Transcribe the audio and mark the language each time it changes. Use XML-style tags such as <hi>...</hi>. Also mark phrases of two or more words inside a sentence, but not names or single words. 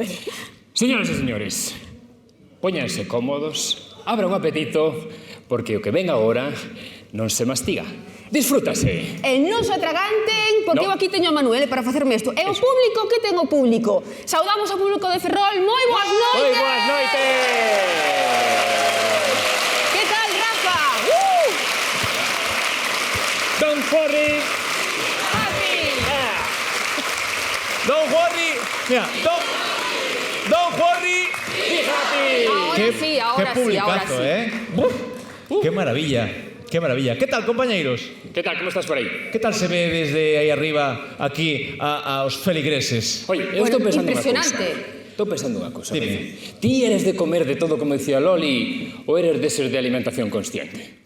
<gl>Señoras e señores, póñanse cómodos, abra un apetito, porque o que ven agora non se mastiga. Disfrútase. E non se atraganten, porque eu aquí teño a Manuel para facerme isto. E o público, que ten o público? Saudamos ao público de Ferrol, moi boas noites! Moi boas noites! Que tal, Rafa?</gl> <en>Don't worry! Happy! Don't worry! Mira, don't worry! Be happy!</en> <es>Ahora sí, ahora sí. Qué maravilla, qué maravilla.</es> <gl>¿Qué tal, compañeiros? Que tal, como estás por aí? ¿Qué tal se ve desde aí arriba aquí aos feligreses? Oye, eu estou pensando unha cousa. Impresionante. Estou pensando unha cousa. Dime. Ti eres de comer de todo, como dicía Loli, ou eres deses de alimentación consciente?</gl>